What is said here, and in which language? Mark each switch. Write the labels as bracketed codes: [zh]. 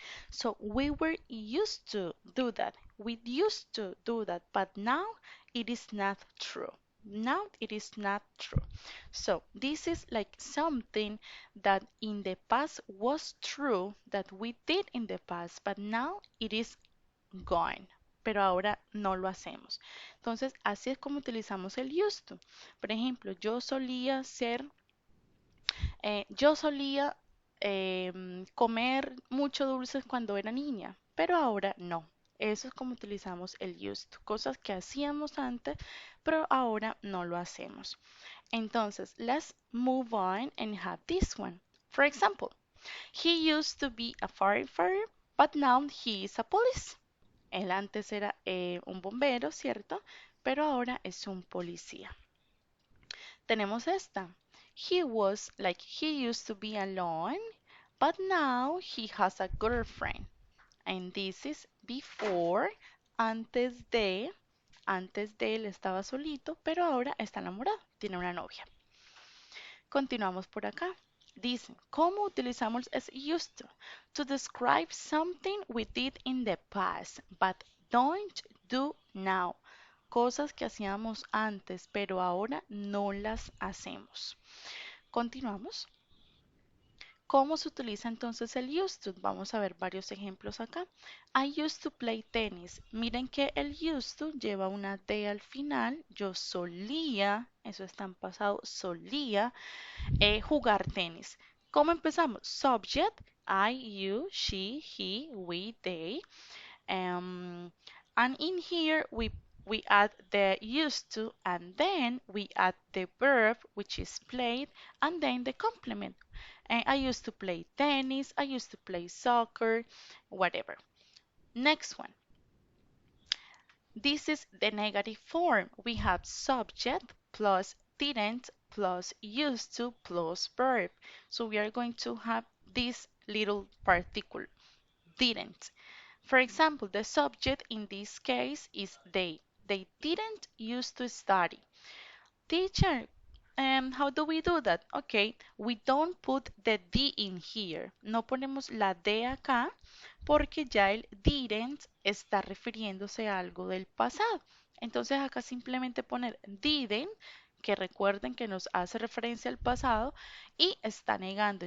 [en] So we were used to do that. We used to do that, but now it is not true. Now it is not true. So this is like something that in the past was true that we did in the past, but now it is gone. [es] Pero ahora no lo hacemos. Entonces, así es como utilizamos el used to. Por ejemplo, yo solía comer mucho dulces cuando era niña, pero ahora no. Eso es como utilizamos el used to, cosas que hacíamos antes, pero ahora no lo hacemos. [en] Entonces, let's move on and have this one. For example, he used to be a firefighter, but now he is a police. [es] Él antes era un bombero, ¿cierto? Pero ahora es un policía. Tenemos esta. [en] He used to be alone, but now he has a girlfriend. And this is before, [es] antes de él estaba solito, pero ahora está enamorado, tiene una novia. Continuamos por acá. Dice, ¿cómo utilizamos es used to? [en] To describe something we did in the past, but don't do now. [es] Cosas que hacíamos antes, pero ahora no las hacemos. Continuamos. ¿Cómo se utiliza entonces el used to? Vamos a ver varios ejemplos acá. [en] I used to play tennis. [es] Miren que el used to lleva una D al final. Yo solía, eso está en pasado, solía jugar tenis. ¿Cómo empezamos? [en] Subject, I, you, she, he, we, they. And in here we add the used to and then we add the verb which is played and then the complement. And I used to play tennis, I used to play soccer, whatever. Next one. This is the negative form. We have subject plus didn't plus used to plus verb. So we are going to have this little particle, didn't. For example, the subject in this case is they. They didn't used to study. Teacher, how do we do that? Okay, we don't put the D in here. [es] No ponemos la D acá porque ya el didn't está refiriéndose a algo del pasado. Entonces acá simplemente poner didn't, que recuerden que nos hace referencia al pasado y está negando.